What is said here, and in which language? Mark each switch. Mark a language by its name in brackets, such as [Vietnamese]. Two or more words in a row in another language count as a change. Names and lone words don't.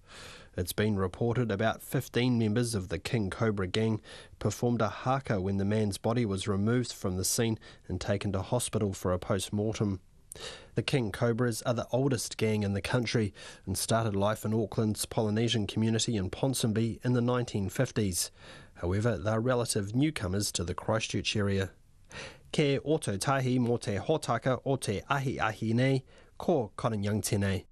[English] It's been reported about 15 members of the King Cobra gang performed a haka when the man's body was removed from the scene and taken to hospital for a post-mortem. The King Cobras are the oldest gang in the country and started life in Auckland's Polynesian community in Ponsonby in the 1950s. However, they're relative newcomers to the Christchurch area. [Māori] Ke oto tahi mo te hotaka o te ahi nei, ko Conan Young tēnei.